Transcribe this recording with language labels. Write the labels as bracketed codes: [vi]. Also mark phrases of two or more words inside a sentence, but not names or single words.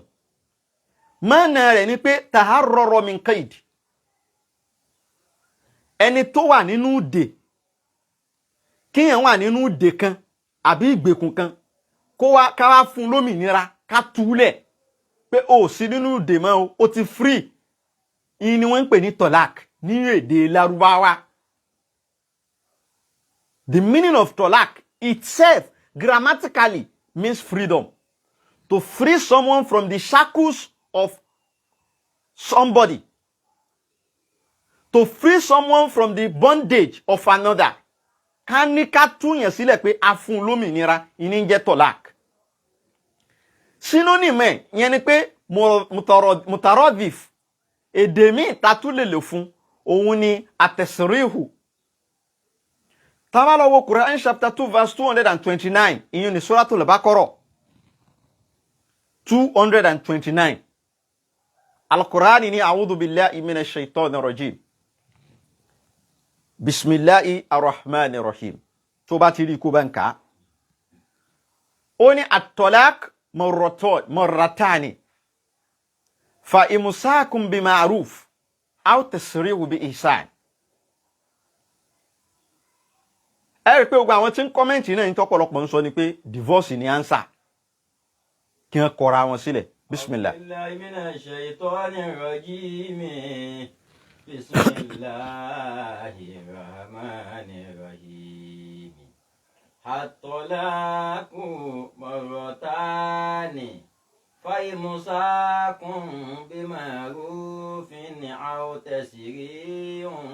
[yo] mọ́nà rẹ̀ ni pé [ar] تحرر من قيد, [yo] ẹni tó wà nínú ìdè, kíyàn wà nínú ìdè kan àbí ìgbèkùn kan, ká wá fún lómìnira, ká túlẹ̀ pé ó sí nínú ìdè mọ́, ó ti free. ìyẹn ni wọ́n ń pè ní tolak ní èdè Lárúbáwá. [en] The meaning of tolak itself grammatically means freedom. To free someone from the shackles of somebody. To free someone from the bondage of another. [yo] Ká ní ká túyàn sílẹ̀ pé a fún lómìnira, ìní ń jẹ́ tolak. Synonym ẹ̀ yẹn ni pé mutaradif. Èdè míì ta tún lè lò fún òun ni atẹ̀síríhù. Tá bá lọ wo Quran [en] chapter 2 verse 229, [yo] ìyẹn ni Suratul Baqarah 229. [ar] Al-Quran ni أعوذ بالله من الشيطان الرجيم. بسم الله الرحمن الرحيم. [yo] Tó bá ti rí kó bá ń kà. Ó ní [ar] الطلاق مرتان. فإمساك بمعروف أو تسريح بإحسان. [yo] Ẹ rí pé gbogbo àwọn tí ń kọ́mẹ̀ntì náà ń tọ́pọ̀lọpọ̀ ń sọ ni pé divorce ni answer. Kí wọ́n kọra wọn sílẹ̀. [ar] Bismillah. بسم الله الرحمن الرحيم. الطلاق مرتان. فإمساكم بمعروف أو تسريح